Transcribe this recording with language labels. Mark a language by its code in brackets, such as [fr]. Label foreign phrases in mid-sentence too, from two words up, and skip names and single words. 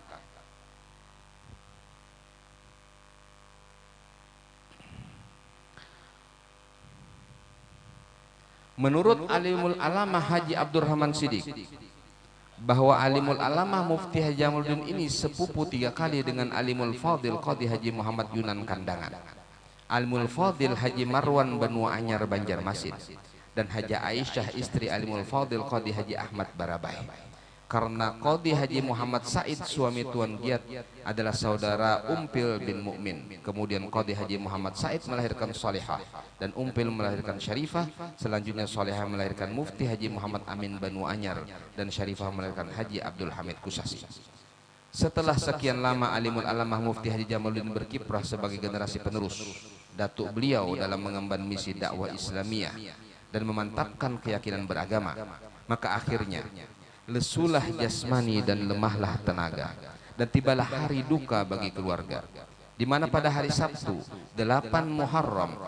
[id] Menurut Alimul Alamah Haji Abdurrahman Siddiq, bahwa Alimul Alamah Mufti Haji Jamaluddin ini sepupu 3 kali dengan Alimul Fadil Qadhi Haji Muhammad Yunan Kandangan, Alimul Fadil Haji Marwan Banua Anyar Banjarmasin, dan Haji Aisyah istri Alimul Fadil Qadhi Haji Ahmad Barabai. Karena Qadhi Haji Muhammad Said suami Tuan Giat adalah saudara Umpil bin Mukmin. Kemudian Qadhi Haji Muhammad Said melahirkan Salihah dan Umpil melahirkan Syarifah. Selanjutnya Salihah melahirkan Mufti Haji Muhammad Amin Banu Anyar dan Syarifah melahirkan Haji Abdul Hamid Kusasi. Setelah sekian lama Alimul Alamah Mufti Haji Jamaluddin berkiprah sebagai generasi penerus datuk beliau dalam mengemban misi dakwah Islamiyah dan memantapkan keyakinan beragama, maka akhirnya lesulah jasmani dan lemahlah tenaga, dan tibalah hari duka bagi keluarga, di mana pada hari Sabtu 8 Muharram